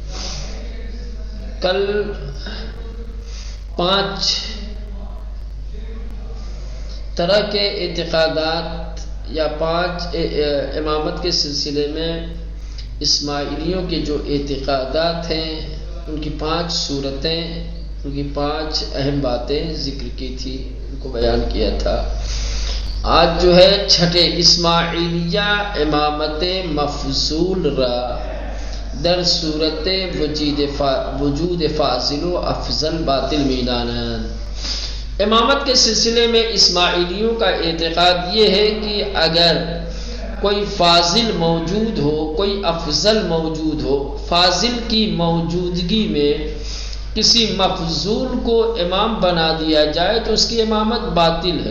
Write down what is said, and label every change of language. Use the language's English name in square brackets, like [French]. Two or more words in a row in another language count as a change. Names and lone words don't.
[Urdu] کل 5 طرح کے اعتقادات یا 5 امامت کے سلسلے میں اسماعیلیوں کے جو اعتقادات ہیں ان کی 5 صورتیں، ان کی 5 اہم باتیں ذکر کی تھی، ان کو بیان کیا تھا۔ آج جو ہے [Persian] 6 اسماعیلیہ امامت مفضول را در صورت وجود فاضل و افضل باطل میدانند۔ [Urdu] امامت کے سلسلے میں اسماعیلیوں کا اعتقاد یہ ہے کہ اگر کوئی فاضل موجود ہو، کوئی افضل موجود ہو، فاضل کی موجودگی میں کسی مفضول کو امام بنا دیا جائے تو اس کی امامت باطل ہے۔